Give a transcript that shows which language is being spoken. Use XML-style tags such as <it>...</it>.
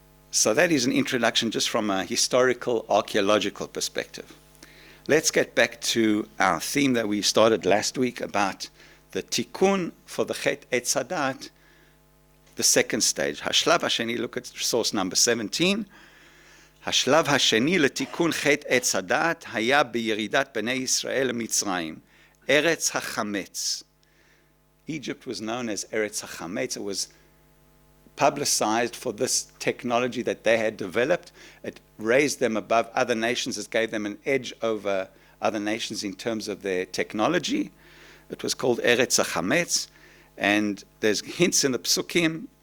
<en>So that is an introduction just from a historical, archaeological perspective. Let's get back to our theme that we started last week about the tikkun for the chet etz hadat, the second stage.</en> <he>Hashlav hasheni,</he> <en>look at source number 17.</en> <he>השלב השני לתיקון חטא עץ הדעת היה בירידת בני ישראל למצרים, ארץ החמץ.</he> <en>Egypt was known as Eretz HaChametz. It was publicized for this technology that they had developed. It raised them above other nations. It gave them an edge over other nations in terms of their technology. It was called Eretz HaChametz, and there's hints in the Psukim.</en>